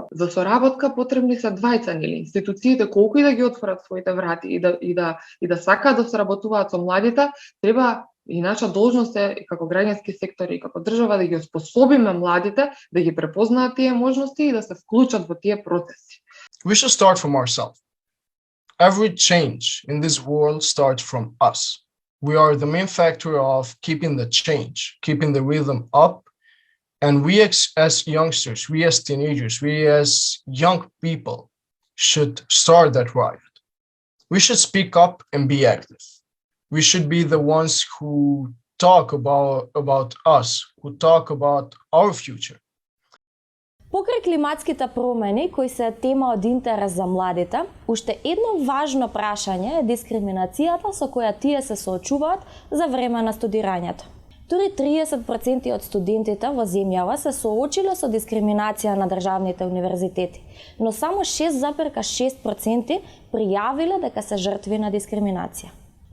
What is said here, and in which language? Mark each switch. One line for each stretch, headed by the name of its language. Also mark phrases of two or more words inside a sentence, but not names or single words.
Macedonian: За соработка потребни се двајца, нели? Институциите колку и да ги отворат своите врати и да сакаат да соработуваат со младите, треба и наша должност е како граѓански сектор и како држава да ги оспособиме младите да ги препознаат тие можности и да се вклучат во тие процеси.
English: We should start from ourselves. Every change in this world starts from us. We are the main factor of keeping the change, keeping the rhythm up. And we as youngsters, we as teenagers, we as young people should start that riot. We should speak up and be active. We should be the ones who talk about us, who talk about our future.
Macedonian: Покрај климатските промени, кои се тема од интерес за младите, уште едно важно прашање е дискриминацијата со која тие се соочуваат за време на студирањето. Дури 30% од студентите во земјава се соочиле со дискриминација на државните универзитети, но само 6,6% пријавиле дека се жртви на дискриминација.